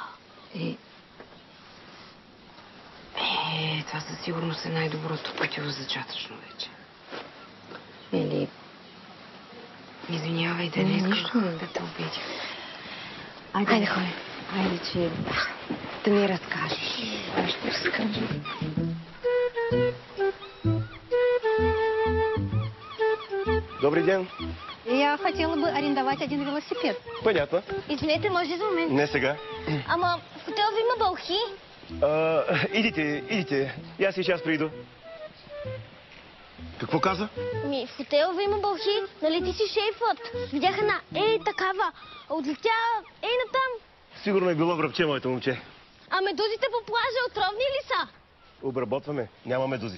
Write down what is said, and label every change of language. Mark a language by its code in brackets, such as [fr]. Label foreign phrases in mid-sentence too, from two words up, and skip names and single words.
[bg] Това със сигурност е най-доброто противозачатъчно вече. Или... Извинявай, да не искам да те обидя. Айде, ходи. Айде, че... Да ми разкажеш. Аз ще разкажа. [ru] Добрый день. Я хотела бы арендовать один велосипед. Понятно. [bg] Извинете, може за момент. Не сега. Ама в хотел ви има бълхи. [ru] Идите. Я сейчас приду. [bg] Какво каза? Ми, в хотел ви има бълхи. Нали ти си шейфът? Видях една такава. Отлетя натам. Сигурно е било връбче, моето момче. А медузите по плажа отровни ли са? Обработваме. Няма медузи.